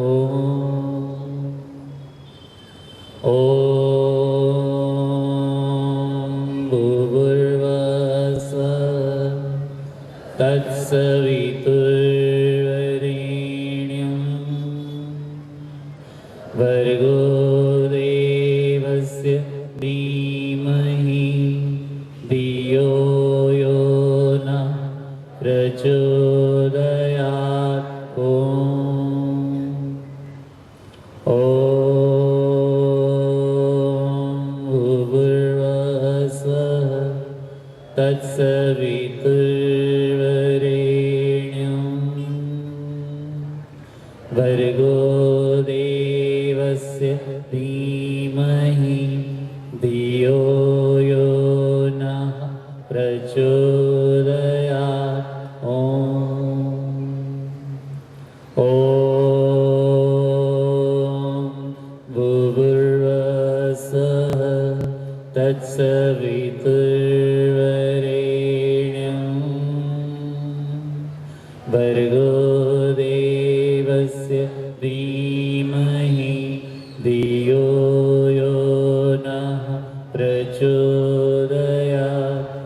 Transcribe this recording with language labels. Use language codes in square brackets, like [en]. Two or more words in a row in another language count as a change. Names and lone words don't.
[sa] ઓમ ભૂર્ભુવઃ સ્વઃ તત્સવિતુર્વરેણ્યં ભર્ગો દેવસ્ય ધીમહિ ધિયો યો નઃ પ્રચોદયાत्। તત્સવિતુર્વરેણ્યં ભર્ગો દેવસ્ય ધીમહિ ધિયો યો નઃ પ્રચોદયાत्। ઓમ ભૂર્ભુવઃ સ્વઃ તત્સવિતુર્વરેણ્યં ભર્ગો દેવસ્ય ધીમહિ ધિયો યો નઃ પ્રચોદયાत्।